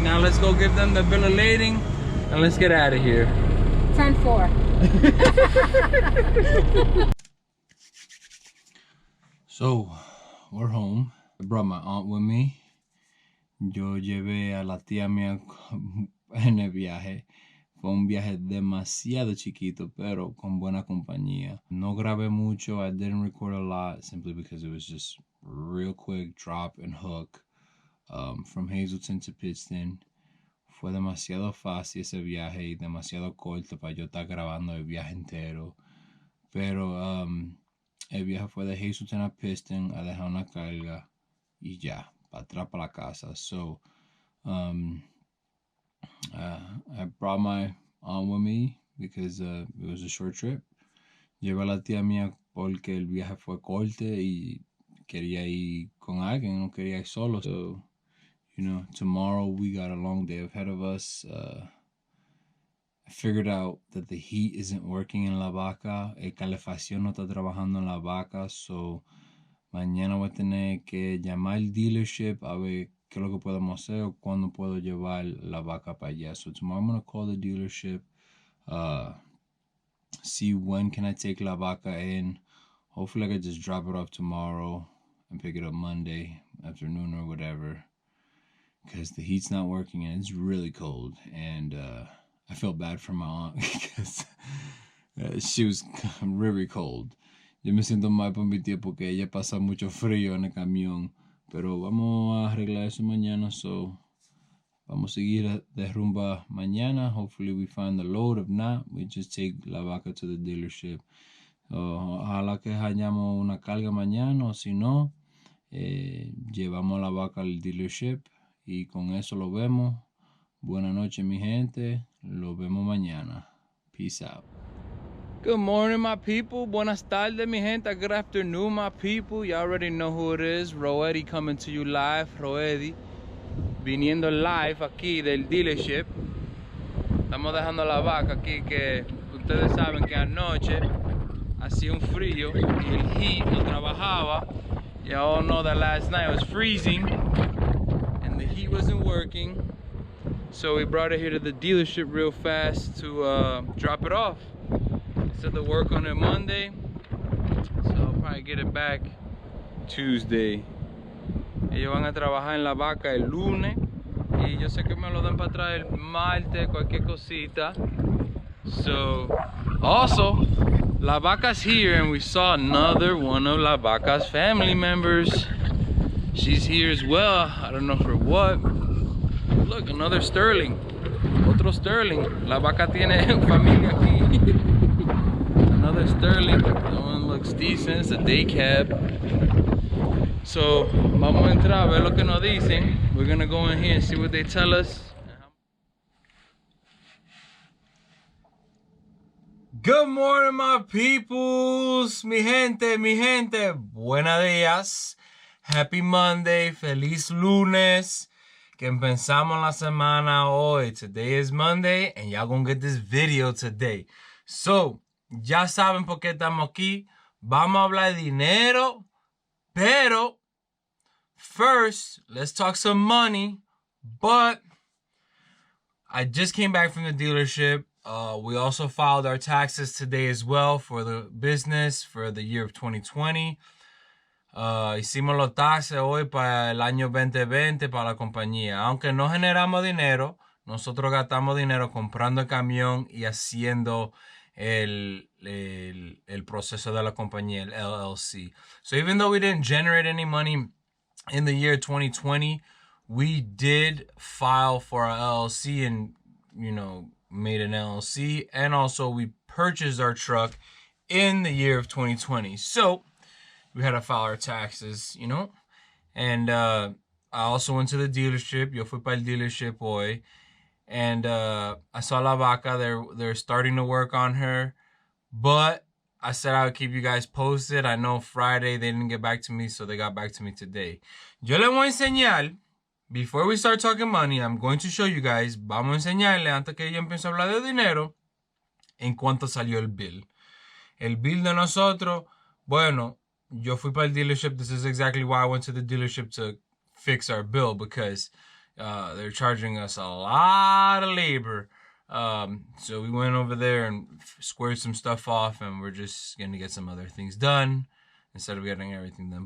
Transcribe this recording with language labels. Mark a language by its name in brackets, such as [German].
[English] Now let's go give them the bill of lading and let's get out of here. 10-4. So, we're home. I brought my aunt with me. [Spanish] Yo llevé a la tía mía en el viaje. Fue un viaje demasiado chiquito, pero con buena compañía. No grabé mucho. [English] I didn't record a lot simply because it was just real quick drop and hook from Hazleton to Pittston. [Spanish] Fue demasiado fácil ese viaje y demasiado corto para yo estar grabando el viaje entero. Pero el viaje fue de Hazleton a Pittston a dejar una carga y ya. Atrás para la casa. [English] So I brought my aunt with me because it was a short trip. [Spanish] Llevé a la tía mía porque el viaje fue corto y quería ir con alguien, no quería ir solo. [English] So, you know, tomorrow we got a long day ahead of us. I figured out that the heat isn't working in la Vaca. [Spanish] El calefacción no está trabajando en la Vaca, so mañana voy a tener que llamar al dealership a ver qué es lo que podemos hacer o cuándo puedo llevar la Vaca para allá. [English] So tomorrow I'm going to call the dealership, see when can I take la Vaca in. Hopefully I can just drop it off tomorrow and pick it up Monday afternoon or whatever. Because the heat's not working and it's really cold. And I feel bad for my aunt because she was really cold. [Spanish] Yo me siento mal por mi tía porque ella pasa mucho frío en el camión. Pero vamos a arreglar eso mañana. So, vamos a seguir de rumba mañana. [English] Hopefully we find the load. If not, we just take la Vaca to the dealership. [Spanish] Ojalá que hallamos una carga mañana. O si no, llevamos la Vaca al dealership. Y con eso lo vemos. Buenas noches mi gente. Lo vemos mañana. [English] Peace out. Good morning, my people. [Spanish] Buenas tardes, mi gente. [English] Good afternoon, my people. You already know who it is. Roedi coming to you live. [Spanish] Roedi viniendo live aquí del dealership. Estamos dejando la Vaca aquí que ustedes saben que anoche hacía un frío y el heat no trabajaba. [English] You all know that last night was freezing and the heat wasn't working. So we brought it here to the dealership real fast to drop it off. Said to work on it Monday, so I'll probably get it back Tuesday. [Spanish] Ellos van a trabajar en la Vaca el lunes y yo sé que me lo dan para atrás el martes, cualquier cosita. [English] So, also, la Vaca's here and we saw another one of la Vaca's family members. She's here as well, I don't know for what. Look, another Sterling, [Spanish] otro Sterling. La Vaca tiene familia aquí. [English] Another Sterling, that one looks decent, it's a day cab. So, [Spanish] vamos a entrar a ver lo que nos dicen. [English] We're gonna go in here and see what they tell us. Good morning, my peoples, [Spanish] mi gente, buenos días. [English] Happy Monday, [Spanish] feliz lunes, que empezamos la semana hoy. [English] Today is Monday, and y'all gonna get this video today. [Spanish] So, ya saben por qué estamos aquí. Vamos a hablar de dinero, pero [English] first, let's talk some money. But I just came back from the dealership. We also filed our taxes today as well for the business for the year of 2020. [Spanish] Hicimos los taxes hoy para el año 2020 para la compañía. Aunque no generamos dinero, nosotros gastamos dinero comprando el camión y haciendo el proceso de la compañía, el LLC. [English] So even though we didn't generate any money in the year 2020, we did file for our LLC and, made an LLC. And also we purchased our truck in the year of 2020. So we had to file our taxes, And I also went to the dealership. [Spanish] Yo fui para el dealership hoy. [English] And I saw La Vaca. They're starting to work on her. But I said I would keep you guys posted. I know Friday they didn't get back to me, so they got back to me today. [Spanish] Yo le voy a enseñar, [English] before we start talking money, I'm going to show you guys, [Spanish] vamos a enseñarle, antes que yo empiece a hablar de dinero, en cuánto salió el bill. El bill de nosotros, bueno, yo fui para el dealership. [English] This is exactly why I went to the dealership, to fix our bill, because they're charging us a lot of labor. So we went over there and squared some stuff off, and we're just going to get some other things done instead of getting everything done.